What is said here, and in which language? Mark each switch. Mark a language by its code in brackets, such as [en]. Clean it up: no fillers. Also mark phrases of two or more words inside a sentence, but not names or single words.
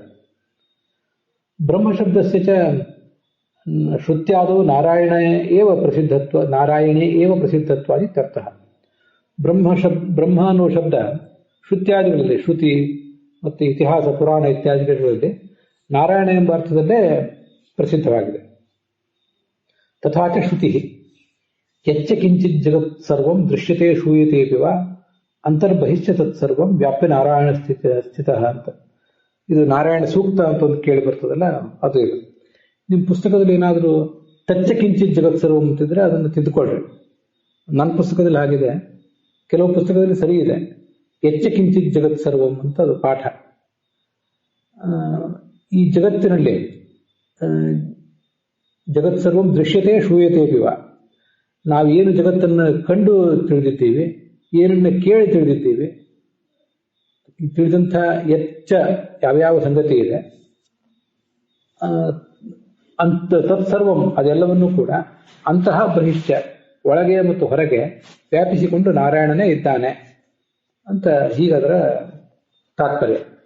[sa] ಬ್ರಹ್ಮಶಬ್ದಸ್ಯ ಚ ಶ್ರುತ್ಯಾದೌ ನಾರಾಯಣೇ ಏವ ಪ್ರಸಿದ್ಧತ್ವಾದಿ ಇತ್ಯರ್ಥಃ. [kn] ಬ್ರಹ್ಮ ಅನ್ನುವ ಶಬ್ದ ಶ್ರುತ್ಯಾದಿಗಳಲ್ಲಿ, ಶ್ರುತಿ ಮತ್ತು ಇತಿಹಾಸ ಪುರಾಣ ಇತ್ಯಾದಿಗಳಲ್ಲಿ ನಾರಾಯಣ ಎಂಬ ಅರ್ಥದಲ್ಲೇ ಪ್ರಸಿದ್ಧವಾಗಿದೆ. [sa] ತಥಾಚ ಶ್ರುತಿ ಯಚ್ಚ ಕಿಂಚಿತ್ ಜಗತ್ ಸರ್ವಂ ದೃಶ್ಯತೆ ಶೂಯತೆಪಿ ವಾ ಅಂತರ್ಬಹಿಶ್ಚ ತತ್ಸರ್ವಂ ವ್ಯಾಪ್ಯ ನಾರಾಯಣ ಸ್ಥಿತ ಅಂತ. [kn] ಇದು ನಾರಾಯಣ ಸೂಕ್ತ ಅಂತ ಒಂದು ಕೇಳಿ ಬರ್ತದಲ್ಲ, ಅದು ಇದು. ನಿಮ್ಮ ಪುಸ್ತಕದಲ್ಲಿ ಏನಾದರೂ [sa] ತಚ್ಚ ಕಿಂಚಿತ್ ಜಗತ್ ಸರ್ವಂ [kn] ಅಂತಿದ್ರೆ ಅದನ್ನು ತಿದ್ದುಕೊಳ್ರಿ. ನನ್ನ ಪುಸ್ತಕದಲ್ಲಿ ಆಗಿದೆ, ಕೆಲವು ಪುಸ್ತಕದಲ್ಲಿ ಸರಿ ಇದೆ, [sa] ಎಚ್ಚ ಕಿಂಚಿತ್ ಜಗತ್ ಸರ್ವಂ [kn] ಅಂತ ಅದು ಪಾಠ. ಈ ಜಗತ್ತಿನಲ್ಲಿ [sa] ಜಗತ್ ಸರ್ವಂ ದೃಶ್ಯತೆ ಶೂಯತೆ ಪಿವ, [kn] ನಾವೇನು ಜಗತ್ತನ್ನು ಕಂಡು ತಿಳಿದಿದ್ದೀವಿ, ಏನನ್ನ ಕೇಳಿ ತಿಳಿದಿದ್ದೀವಿ, ತಿಳಿದಂಥ ಎಚ್ಚ ಯಾವ್ಯಾವ ಸಂಗತಿ ಇದೆ ಅಂತ ತತ್ಸರ್ವಂ ಅದೆಲ್ಲವನ್ನೂ ಕೂಡ ಅಂತಹ ಬಹಿಷ್ಠ, ಒಳಗೆ ಮತ್ತು ಹೊರಗೆ ವ್ಯಾಪಿಸಿಕೊಂಡು ನಾರಾಯಣನೇ ಇದ್ದಾನೆ ಅಂತ ಹೀಗದರ ತಾತ್ಪರ್ಯ.